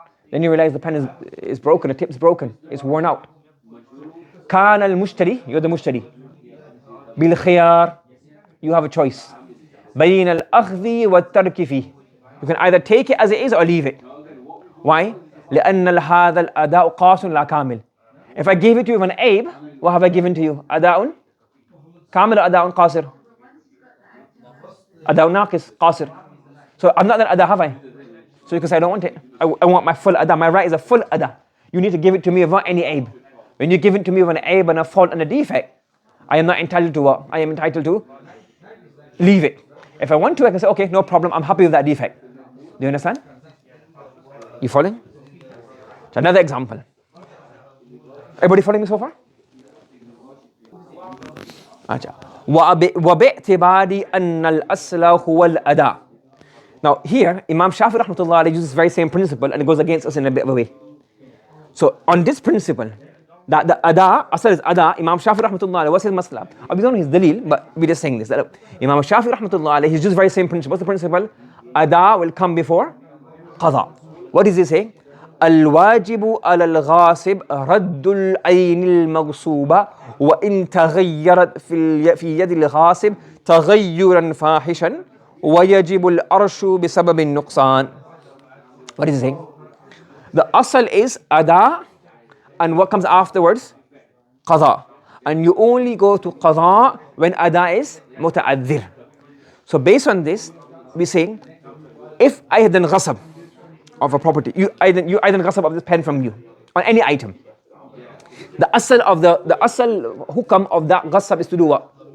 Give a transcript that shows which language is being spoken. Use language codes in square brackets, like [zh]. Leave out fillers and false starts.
[en] Then you realize the pen is broken, the tip's broken, it's worn out. [ar] كَانَ الْمُشْتَرِي. [en] You're the mushtari. [ar] بِالْخِيَارِ. [en] You have a choice. [ar] بَيْنَ الْأَخْذِ وَالتَّرْكِ فِيهِ. [en] You can either take it as it is or leave it. Why? [ar] لأن هذا الأداء قاص لا كامل. [en] If I gave it to you with an aib, what have I given to you? [ar] أداء كامل [en] or [ar] أداء قاصر? أداء ناقص قاصر. [en] So I'm not an ada, have I? So you can say I don't want it. I want my full ada. My right is a full ada. You need to give it to me without any aib. When you give it to me with an aib and a fault and a defect, I am not entitled to what? I am entitled to leave it. If I want to, I can say, okay, no problem. I'm happy with that defect. Do you understand? You following? So another example. Everybody following me so far? [ar] وَبِاعْتِبَارِ أَنَّ الْأَصْلَ هُوَ الْأَدَاء. [en] Now here, Imam Shafi rahmatullah uses this very same principle and it goes against us in a bit of a way. So on this principle, that the ada, asal is ada, Imam Shafi rahmatullah, what's his masla? We don't know his dalil, but we're just saying this. That Imam Shafi rahmatullah, he's just very same principle. What's the principle? Ada will come before qada. What does he say? [ar] الواجب على الغاصب رد العين المغصوبة وإن تغيرت في يد الغاصب تغيرا فاحشا وَيَجِبُ الْأَرْشُ بِسَبَبِ النُّقْصَانِ. [en] What is he saying? The asal is ada, and what comes afterwards? Qada. And you only go to qada when ada is muta'adhir. So based on this, we say, if I had done ghasab of a property, I done ghasab of this pen from you, on any item, the asal hukam of that ghasab is to do what?